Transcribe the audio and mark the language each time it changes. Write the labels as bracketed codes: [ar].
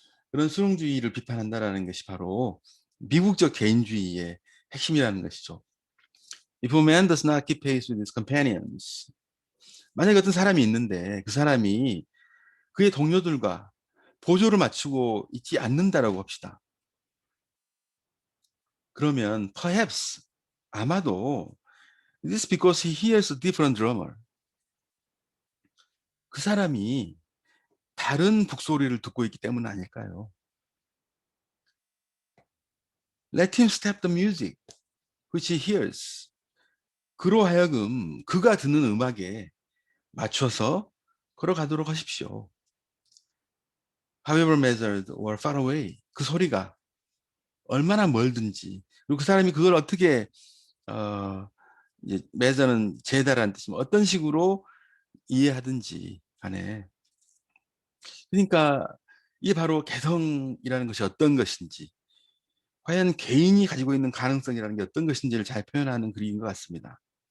[ko] 그런 수능주의를 비판한다라는 것이 바로 미국적 개인주의의 핵심이라는 것이죠. [en] If a man does not keep pace with his companions, [ko] 만약에 어떤 사람이 있는데 그 사람이 그의 동료들과 보조를 맞추고 있지 않는다라고 합시다. 그러면 [en] perhaps, [ko] 아마도 [en] it is because he hears a different drummer. [ko] 그 사람이 다른 북소리를 듣고 있기 때문 아닐까요? [en] Let him step the music which he hears. [ko] 그로 하여금 그가 듣는 음악에 맞춰서 걸어가도록 하십시오. [en] However measured or far away. [ko] 그 소리가 얼마나 멀든지, 그리고 그 사람이 그걸 어떻게 이제 measure는 재다라는 뜻이면 어떤 식으로 이해하든지 간에, 그러니까 이게 바로 개성이라는 것이 어떤 것인지, 과연 개인이 가지고 있는 가능성이라는 게 어떤 것인지를 잘 표현하는 글인 것 같습니다.